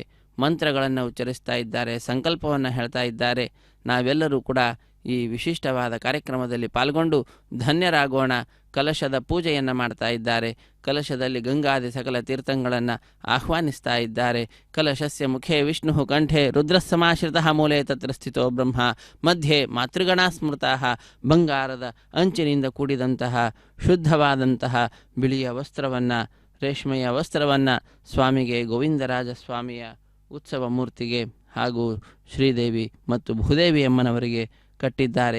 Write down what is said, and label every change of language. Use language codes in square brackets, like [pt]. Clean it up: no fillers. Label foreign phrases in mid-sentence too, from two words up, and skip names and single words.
[kn] ಮಂತ್ರಗಳನ್ನು ಉಚ್ಚರಿಸ್ತಾ ಇದ್ದಾರೆ, ಸಂಕಲ್ಪವನ್ನು ಹೇಳ್ತಾ ಇದ್ದಾರೆ. ನಾವೆಲ್ಲರೂ ಕೂಡ ಈ ವಿಶಿಷ್ಟವಾದ ಕಾರ್ಯಕ್ರಮದಲ್ಲಿ ಪಾಲ್ಗೊಂಡು ಧನ್ಯರಾಗೋಣ. ಕಲಶದ ಪೂಜೆಯನ್ನು ಮಾಡ್ತಾ ಇದ್ದಾರೆ. ಕಲಶದಲ್ಲಿ ಗಂಗಾದಿ ಸಕಲ ತೀರ್ಥಗಳನ್ನು ಆಹ್ವಾನಿಸ್ತಾ ಇದ್ದಾರೆ. [sa] ಕಲಶಸ್ಯ ಮುಖೇ ವಿಷ್ಣು ಕಂಠೆ ರುದ್ರಸಮಾಶ್ರಿತಃ ಮೂಲೆ ತತ್ರ ಸ್ಥಿತೋ ಬ್ರಹ್ಮ ಮಧ್ಯೆ ಮಾತೃಗಣಾ ಸ್ಮೃತಃ. [kn] ಬಂಗಾರದ ಅಂಚಿನಿಂದ ಕೂಡಿದಂತಹ ಶುದ್ಧವಾದಂತಹ ಬಿಳಿಯ ವಸ್ತ್ರವನ್ನು, ರೇಷ್ಮೆಯ ವಸ್ತ್ರವನ್ನು ಸ್ವಾಮಿಗೆ, ಗೋವಿಂದರಾಜ ಸ್ವಾಮಿಯ ಉತ್ಸವ ಮೂರ್ತಿಗೆ ಹಾಗೂ ಶ್ರೀದೇವಿ ಮತ್ತು ಭೂದೇವಿ ಅಮ್ಮನವರಿಗೆ ಕಟ್ಟಿದ್ದಾರೆ.